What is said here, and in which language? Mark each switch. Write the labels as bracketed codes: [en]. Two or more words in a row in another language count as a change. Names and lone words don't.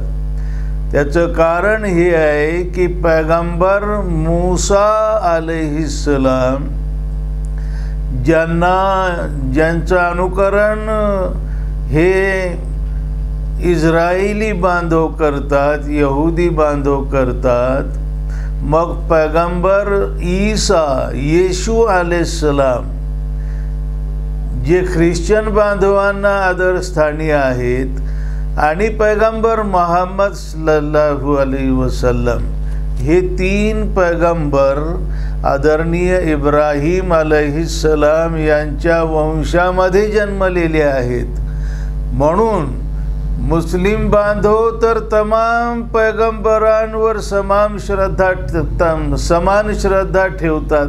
[mr] त्याचं कारण हे आहे की पैगंबर मूसा अलैहिस्सलाम ज्यांचं अनुकरण हे इस्रायली बांधव करतात, यहुदी बांधव करतात, मग पैगंबर ईसा येशू अलैहिस्सलाम जे ख्रिश्चन बांधवांना आदरस्थानी आहेत, आणि पैगंबर मोहम्मद [ar] صلى الله عليه وسلم [mr] हे तीन पैगंबर आदरणीय इब्राहीम अलैहिस्सलाम यांच्या वंशामध्ये जन्मलेले आहेत। म्हणून मुस्लिम बांधव तर तमाम पैगंबरांवर समान श्रद्धा ठेवतात।